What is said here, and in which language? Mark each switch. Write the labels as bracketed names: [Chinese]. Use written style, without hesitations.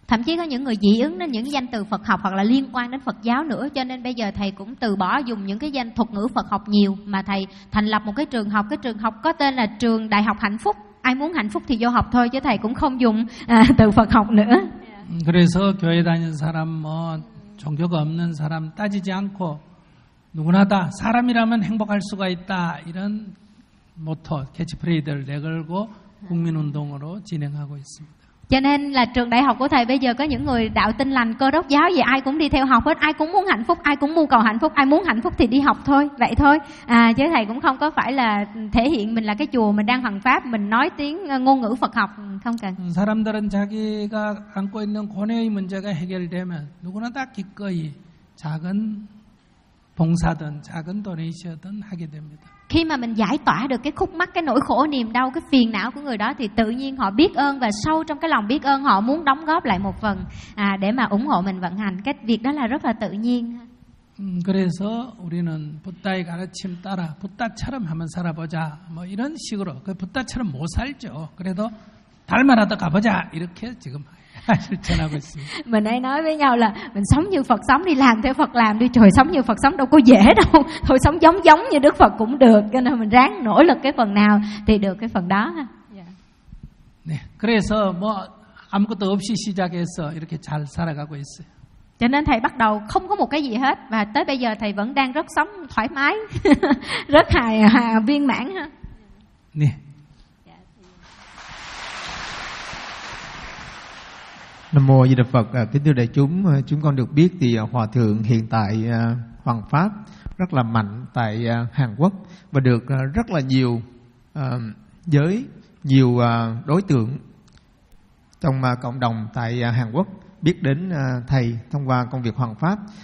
[Vietnamese] Thậm chí có những người dị ứng đến những danh từ Phật học hoặc là liên quan đến Phật giáo nữa, cho nên bây giờ thầy cũng từ bỏ dùng những cái danh thuật ngữ Phật học nhiều mà thầy thành lập một cái trường học có tên là trường Đại học Hạnh Phúc. Ai muốn hạnh phúc thì vô học thôi chứ thầy cũng không dùng từ Phật học nữa. [Korean] 그래서 교회 다니는 사람 뭐 종교가 없는 사람 따지지 않고 누구나 다 사람이라면 행복할 수가 있다 이런 모토 캐치프레이드를 내걸고 국민운동으로 진행하고 있습니다. [Vietnamese] Cho nên là trường đại học của thầy bây giờ có những người đạo tin lành cơ đốc giáo gì ai cũng đi theo học hết, ai cũng muốn hạnh phúc, ai cũng mưu cầu hạnh phúc, ai muốn hạnh phúc thì đi học thôi, vậy thôi. À, chứ thầy cũng không có phải là thể hiện mình là cái chùa mình đang hoằng pháp, mình nói tiếng ngôn ngữ Phật học, không cần. [Korean] 사람들은 자기가 안고 있는 고뇌의 문제가 해결되면 누구나 다 기꺼이 작은 봉사든 작은 도네이션든 하게 됩니다. [Vietnamese] Khi mà mình giải tỏa được cái khúc mắc, cái nỗi khổ, niềm đau, cái phiền não của người đó thì tự nhiên họ biết ơn và sâu trong cái lòng biết ơn họ muốn đóng góp lại một phần để mà ủng hộ mình vận hành. Cái việc đó là rất là tự nhiên. [Korean] 그래서 우리는 부다의 가르침 따라 부다처럼 한번 살아보자 뭐 이런 식으로 그 부다처럼 못 살죠. 그래도 달마라도 가보자 이렇게 지금 실천하고 있습니다. [Vietnamese] Mình hay nói với nhau là mình sống như Phật sống đi, làm theo Phật làm đi. Trời, sống như Phật sống đâu có dễ đâu. Thôi sống giống giống như Đức Phật cũng được. Cho nên mình ráng nỗ lực cái phần nào thì được cái phần đó. [Korean] 네, 그래서 뭐 아무것도 없이 시작해서 이렇게 잘 살아가고 있어요. [Vietnamese] Cho nên thầy bắt đầu không có một cái gì hết và tới bây giờ thầy vẫn đang rất sống thoải mái, rất hài hòa viên mãn ha. [Korean] 네. [Vietnamese] 남 mô A Di Đà Phật. Kính thưa đại chúng, chúng con được biết thì hòa thượng hiện tại Hoàng Pháp rất là mạnh tại Hàn Quốc và được rất là nhiều giới, nhiều đối tượng trong cộng đồng tại Hàn Quốc biết đến thầy thông qua công việc Hoàng Pháp.